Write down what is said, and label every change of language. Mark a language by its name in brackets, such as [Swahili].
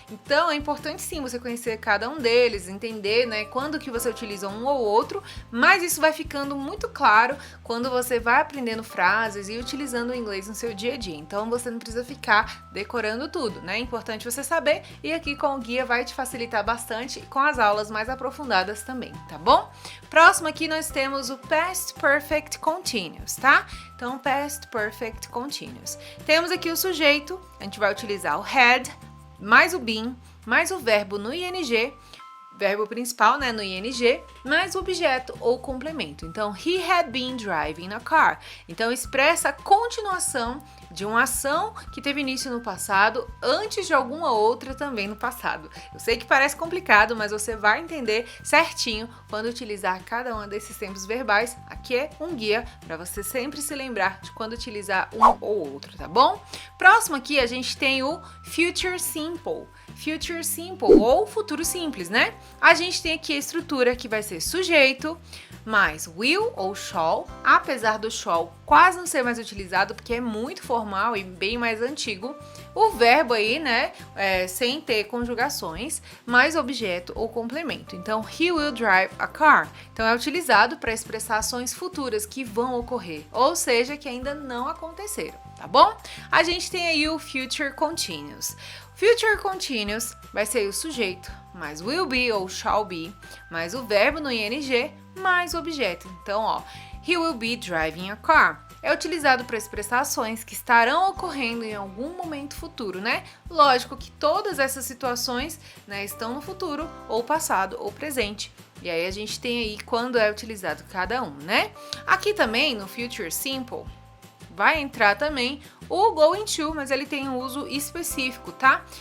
[Portuguese] Então, é importante sim você conhecer cada um deles, entender, né, quando que você utiliza um ou outro, mas isso vai ficando muito claro quando você vai aprendendo frases e utilizando o inglês no seu dia a dia. Então, você não precisa ficar decorando tudo, né? É importante você saber, e aqui com o guia vai te facilitar bastante com as aulas mais aprofundadas também, tá bom? Próximo aqui nós temos o past perfect continuous, tá? Então, past perfect continuous. Temos aqui o sujeito, a gente vai utilizar o had, mais o been, mais o verbo no ing, verbo principal, né, no ing, mais o objeto ou complemento. [English] Então, he had been driving a car. [Portuguese] Então, expressa a continuação de uma ação que teve início no passado, antes de alguma outra também no passado. Eu sei que parece complicado, mas você vai entender certinho quando utilizar cada um desses tempos verbais. Aqui é um guia para você sempre se lembrar de quando utilizar um ou outro, tá bom? Próximo aqui a gente tem o future simple. Future simple ou futuro simples, né? A gente tem aqui a estrutura que vai ser sujeito, mais will ou shall, apesar do shall quase não ser mais utilizado porque é muito formal e bem mais antigo. O verbo aí, né, sem ter conjugações, mais objeto ou complemento. [English] Então, he will drive a car. [Portuguese] Então, é utilizado para expressar ações futuras que vão ocorrer, ou seja, que ainda não aconteceram, tá bom? A gente tem aí o future continuous. Future continuous vai ser o sujeito, mais will be ou shall be, mais o verbo no ing, mais o objeto. [English] Então, ó, he will be driving a car. [Portuguese] É utilizado para expressar ações que estarão ocorrendo em algum momento futuro, né? Lógico que todas essas situações, né, estão no futuro, ou passado, ou presente. E aí a gente tem aí quando é utilizado cada um, né? Aqui também, no future simple, vai entrar também o going to, mas ele tem um uso específico, tá?